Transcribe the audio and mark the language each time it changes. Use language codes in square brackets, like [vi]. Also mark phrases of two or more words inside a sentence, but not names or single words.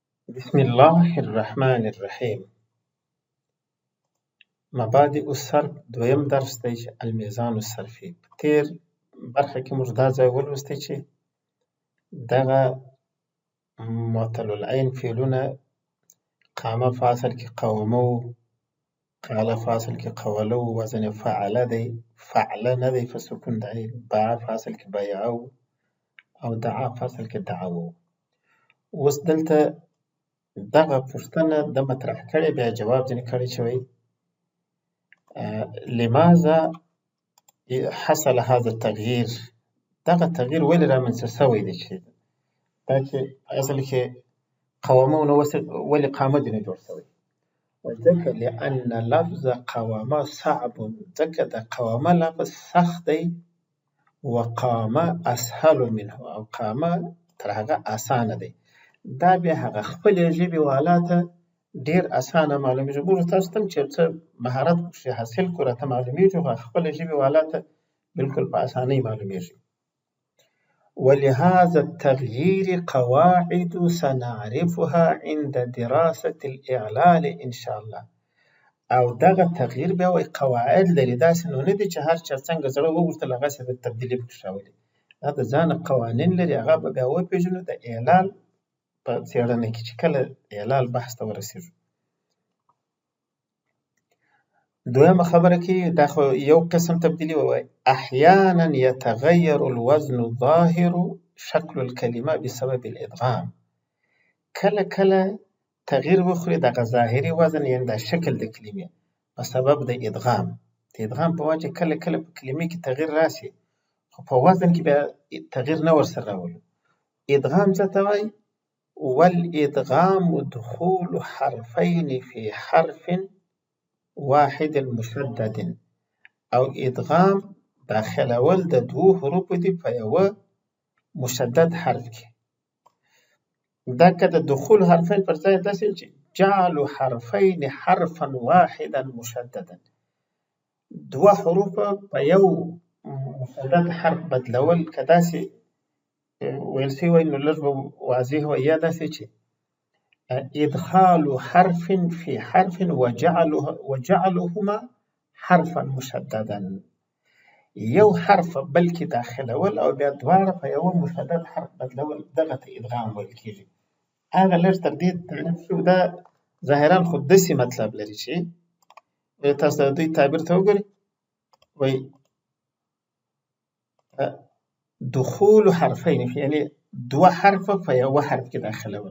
[ar] بسم الله الرحمن الرحیم. مبادئ الصرف [ps] دویم درس دی چې [ar] المیزان الصرفي. [ps] په تیر برخه کې موږ دا ځای ولوستی چې دغه [ar] معتل العین [ps] فعلونه قامه په اصل کې قومه و، قاله په اصل کې قوله و، وزن فعله دی، فعله نه دی په سکون د عین، باع په اصل کې بیعه و او دعا په اصل کې دعوه و. اوس دلته دغه پوښتنه د مطرح کړې، بیا جواب ځینې کړی چې وایي [ar] لماذا حصل هذا التغییر، [ps] دغه تغییر ولې رامنځته شوی دی چې دا چې په اصل کې قوامه ونه ولې قامه دې نه جوړ شوی. [ar] وځکه لأن لفظ قوامه صعب، [ps] ځکه د قوامه لفظ سخت دی، [ar] وقامه اسهل منه، [ps] او قامه تر هغه اسانه دی. دا بیا هغه خپلې ژبې والا ته ډېر اسانه معلومیږي. موږ تاسو ته چې څه مهارت پکښې حاصل کړو راته معلومیږي، خو خپلې ژبې والا ته بالکل په اسانۍ معلومیږي. [ar] ولهذا التغيير قواعد سنعرفها عند دراسة الإعلال إن شاء الله. [ps] او دغه تغییر بیا وایي قواعد لري، داسې نو نه دي چې هر چا څنګه زړه وغوښتل هغسې به تبدیلي پکښې راولي. دا د ځانه قوانین لري، هغه به بیا وپېژنو د اعلال په څېړنه کې چې کله اعلال بحث ته ورسېږو. دویمه خبره کې دا خو یو قسم تبدیلي ووایي. [ar] احیانا یتغیر الوزن الظاهر شکل الکلمه بسبب الادغام. [ps] کله کله تغییر وخوري دغه ظاهري وزن، یعنې دا شکل د کلمې په سبب د ادغام. د ادغام په وجه کله کله په کلمې کې تغییر راسي، خو په وزن کې بیا تغییر نه ورسره راولو. ادغام څه ته وایي؟ [ar] والادغام دخول حرفین فی حرف واحد مشدد. [ps] او ادغام داخلول د دوو حروفو دي په یوه مشدد حرف کې. دا که د [ar] دخول حرفین [ps] پر ځای داسې چې [ar] جعل حرفین حرفا واحدا مشددا، [ps] دوه حروفه په یو مشدد حرف بدلول، که داسې ویل سوی وای نو لږ به واضح وای، یا داسې چې [ar] ادخال حرف فی حرف وجعلهما حرفا مشددا، [ps] یو حرف بلکې داخلول او بیا دواړه په یوه مشدد حرف بدلول، دغه ته ادغام ویل کېږي. هغه لږ تر دې تعریف شو. دا ظاهرا خو داسې مطلب لري چې تاسو د دوی تعبیر ته وګورئ، وایي [ar] دخول حرفین، [ps] یعنې دوه حرفه په یوه حرف کې داخلول.